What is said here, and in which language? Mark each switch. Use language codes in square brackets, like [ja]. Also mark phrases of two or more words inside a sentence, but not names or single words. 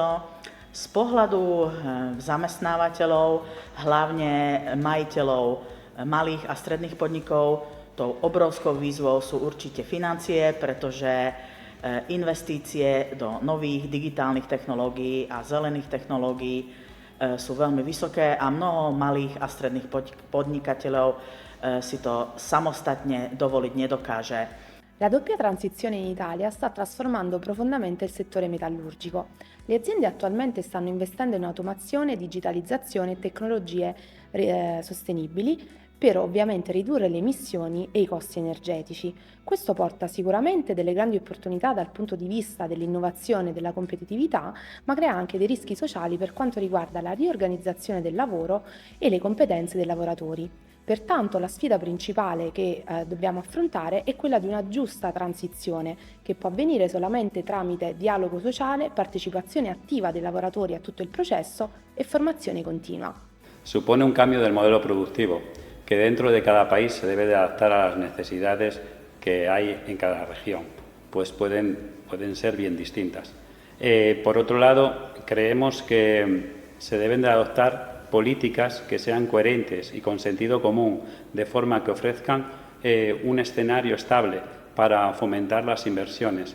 [sk] Z pohľadu zamestnávateľov, hlavne majiteľov malých a stredných podnikov, tou obrovskou výzvou sú určite financie, pretože investície do nových digitálnych technológií a zelených technológií sú veľmi vysoké a mnoho malých a stredných podnikateľov si to samostatne dovoliť nedokáže. [it] La doppia transizione in Italia sta trasformando profondamente il settore metallurgico. Le aziende attualmente stanno investendo in automazione, digitalizzazione e tecnologie sostenibili per ovviamente ridurre le emissioni e i costi energetici. Questo porta sicuramente delle grandi opportunità dal punto di vista dell'innovazione e della competitività, ma crea anche dei rischi sociali per quanto riguarda la riorganizzazione del lavoro e le competenze dei lavoratori. Pertanto la sfida principale che dobbiamo affrontare è quella di una giusta transizione, che può avvenire solamente tramite dialogo sociale, partecipazione attiva dei lavoratori a tutto il processo e formazione continua. [es] Supone un cambio del modelo productivo, que dentro de cada país se debe de adaptar a las necesidades que hay en cada región, pues pueden ser bien distintas. Por otro lado, creemos que se deben de adoptar políticas que sean coherentes y con sentido común, de forma que ofrezcan un escenario estable para fomentar las inversiones.